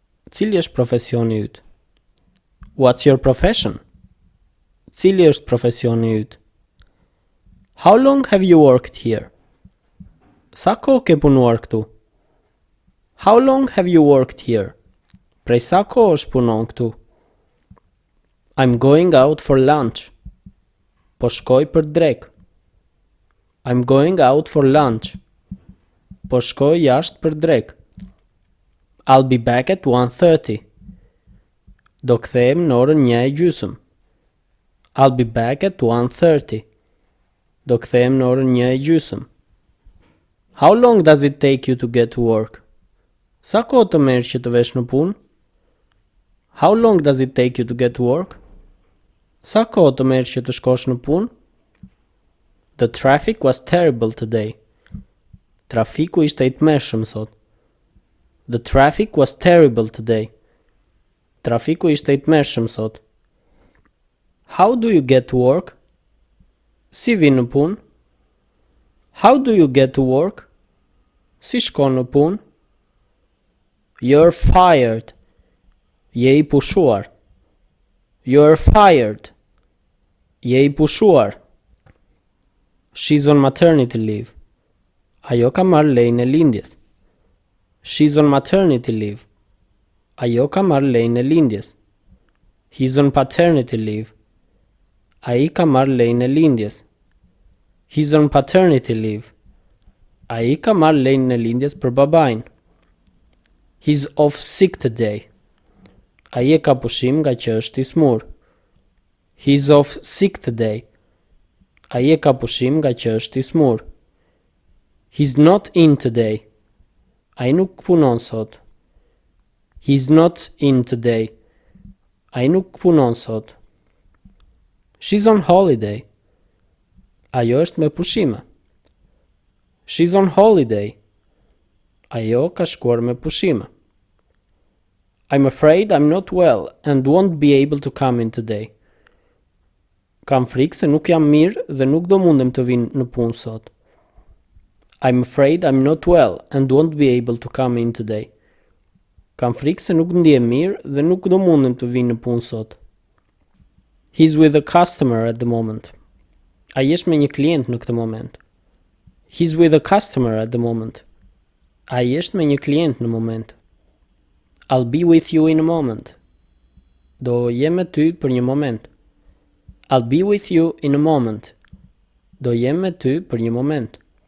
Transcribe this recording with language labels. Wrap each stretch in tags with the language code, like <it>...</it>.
<sq>Cili është profesioni yt?</sq> <en>What's your profession?</en> <sq>Cili është profesioni yt?</sq> <en>How long have you worked here?</en> <sq>Sa kohë ke punuar këtu?</sq> <en>How long have you worked here?</en> <sq>Prej sa kohësh punon këtu?</sq> <en>I'm going out for lunch.</en> <sq>Po shkoj për drek.</sq> <en>I'm going out for lunch.</en> <sq>Po shkoj jashtë për drek.</sq> <en>I'll be back at 1:30.</en> <sq>Do kthehem në orën 1:30.</sq> <en>I'll be back at 1:30.</en> <sq>Do kthehem në orën 1:30.</sq> <en>How long does it take you to get to work?</en> <sq>Sa kohë të merr që të vesh në punë?</sq> <en>How long does it take you to get to work?</en> <sq>Sa kohë të merr që të shkosh në punë?</sq> <en>The traffic was terrible today.</en> <sq>Trafiku ishte i tmerrshëm sot.</sq> <en>The traffic was terrible today.</en> <sq>Trafiku ishte i tmerrshëm sot.</sq> <en>How do you get to work?</en> <sq>Si vi në punë?</sq> <en>How do you get to work?</en> <sq>Si shkon në punë?</sq> <en>You're fired.</en> <sq>Je i pushuar.</sq> <en>You're fired.</en> <sq>Je i pushuar.</sq> <en>She's on maternity leave.</en> <sq>Ajo ka marrë lejnë e lindjes.</sq> <en>She's on maternity leave.</en> <sq>Ajo ka marrë lejnë e lindjes.</sq> <en>He's on paternity leave.</en> <sq>Ai ka marrë lejnë e lindjes.</sq> <en>He's on paternity leave.</en> <sq>Ai ka marrë lejnë e lindjes për babain.</sq> <en>He's off sick today.</en> <sq>Ai e ka pushim nga që është i smur.</sq> <en>He's off sick today.</en> <sq>Ai e ka pushim nga që është i smur.</sq> <en>He's not in today.</en> <sq>Ai nuk punon sot.</sq> <en>He's not in today.</en> <sq>Ai nuk punon sot.</sq> <en>She's on holiday.</en> <sq>Ajo është me pushime.</sq> <en>She's on holiday.</en> <sq>Ajo ka shkuar me pushime.</sq> <en>I'm afraid I'm not well and won't be able to come in today.</en> <sq>Kam frikë se nuk jam mirë dhe nuk do mundem të vinë në punë sot.</sq> <en>I'm afraid I'm not well and won't be able to come in today.</en> <sq>Kam frikë se nuk ndihem mirë dhe nuk do mundem të vinë në punë sot.</sq> <en>He's with a customer at the moment.</en> <sq>Ai është me një klient në këtë moment.</sq> <en>He's with a customer at the moment.</en> <sq>Ai është me një klient në moment.</sq> <en>I'll be with you in a moment.</en> <sq>Do jem me ty për një moment.</sq> <en>I'll be with you in a moment.</en> <sq>Do jem me ty për një moment.</sq>